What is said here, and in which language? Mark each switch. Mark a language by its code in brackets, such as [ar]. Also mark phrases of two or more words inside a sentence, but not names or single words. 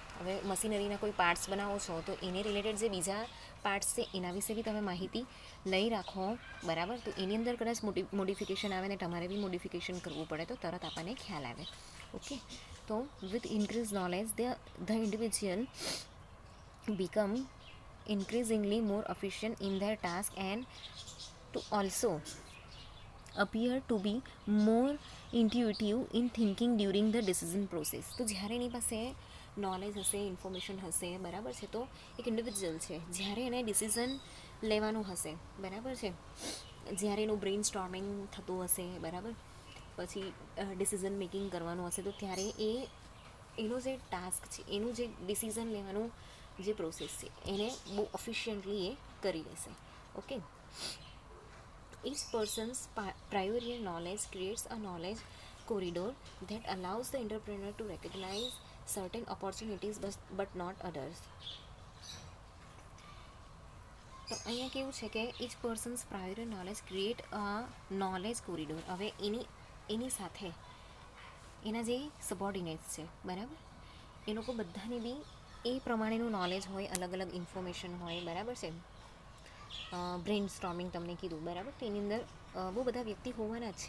[gu] હવે મશીનરીના કોઈ પાર્ટ્સ બનાવો છો તો એને રિલેટેડ જે બીજા પાર્ટ્સ છે એના વિશે બી તમે માહિતી લઈ રાખો, બરાબર. તો એની અંદર કદાચ મોડિફિકેશન આવે ને તમારે બી મોડિફિકેશન કરવું પડે તો તરત આપણને ખ્યાલ આવે, ઓકે. [en] તો with increase knowledge the individual become increasingly more efficient in their task and to also appear to be more intuitive in thinking during the decision process. [gu] તો જ્યારે એની પાસે નોલેજ હશે, ઇન્ફોર્મેશન હશે, બરાબર છે, તો એક ઇન્ડિવિજ્યુઅલ છે, જ્યારે એને ડિસિઝન લેવાનું હશે, બરાબર છે, જ્યારે એનું [en] brain storming [gu] થતું હશે, બરાબર, પછી [en] decision making [gu] કરવાનું હશે, તો ત્યારે એનો જે ટાસ્ક છે, એનું જે ડિસિઝન લેવાનું જે પ્રોસેસ છે એને બહુ ઓફિશિયન્ટલી એ કરી લેશે, ઓકે. [en] Each person's prior knowledge creates a knowledge corridor that allows the entrepreneur to recognize certain opportunities but not others. [gu] તો અહીંયા કેવું છે કે [en] each person's prior knowledge create a knowledge corridor. [gu] હવે એની સાથે એના જે સબોર્ડિનેટ્સ છે, બરાબર, એ લોકો બધાને બી એ પ્રમાણેનું નોલેજ હોય, અલગ અલગ ઇન્ફોર્મેશન હોય, બરાબર છે. [en] brain storming [gu] તમને કીધું, બરાબર, તો એની અંદર બહુ બધા વ્યક્તિ હોવાના જ છે.